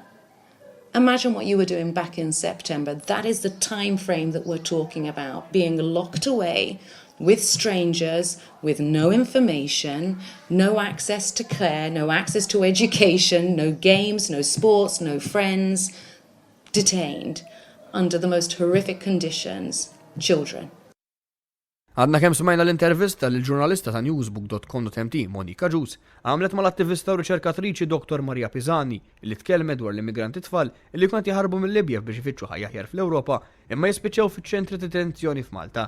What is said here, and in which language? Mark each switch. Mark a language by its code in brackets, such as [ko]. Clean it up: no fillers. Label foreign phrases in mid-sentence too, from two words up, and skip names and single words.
[en] Imagine what you were doing back in September. That is the time frame that we're talking about, being locked away with strangers, with no information, no access to care, no access to education, no games, no sports, no friends, detained under the most horrific conditions, children. [mt] Għadna kemm smajna l-intervista lill-ġurnalista ta' newsbook.com.mt Monika Ġus għamlet mal-attivista u riċerkatriċi Dr. Marija Pisani li tkellmet dwar l-immigranti tfal li kont jaħarbu mill-Libja biex ifittxu ħajja aħjar fl-Ewropa imma jispiċċew fiċ-ċentri detenzjoni f'Malta.